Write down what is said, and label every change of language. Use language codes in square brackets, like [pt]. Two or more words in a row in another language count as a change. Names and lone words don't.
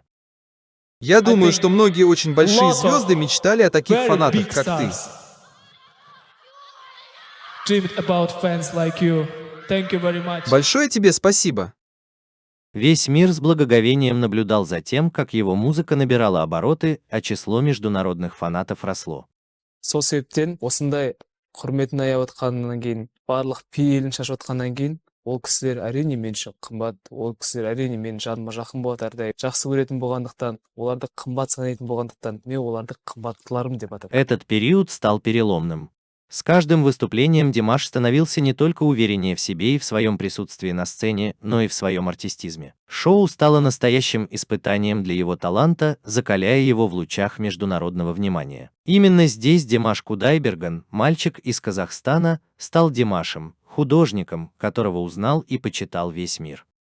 [ru] Я думаю, что многие очень большие звезды мечтали о таких фанатах, как ты. Большое тебе спасибо. Весь мир с благоговением наблюдал за тем, как его музыка набирала обороты, а число международных фанатов росло. [kk] Сол себептен осындай құрметін аяп отқаннан кейін, барлық пейілін шашып отқаннан кейін, ол кісілер әрине мен үшін қымбат, ол кісілер әрине менің жаныма жақын болады әрдайым. Жақсы көретін болғандықтан, оларды қымбат санайтын болғандықтан, мен оларды қымбаттыларым деп атап. [ru] Этот период стал переломным. С каждым выступлением Димаш становился не только увереннее в себе и в своем присутствии на сцене, но и в своем артистизме. Шоу стало настоящим испытанием для его таланта, закаляя его в лучах международного внимания. Именно здесь Димаш Кудайберган, мальчик из Казахстана, стал Димашем, художником, которого узнал и почитал весь мир.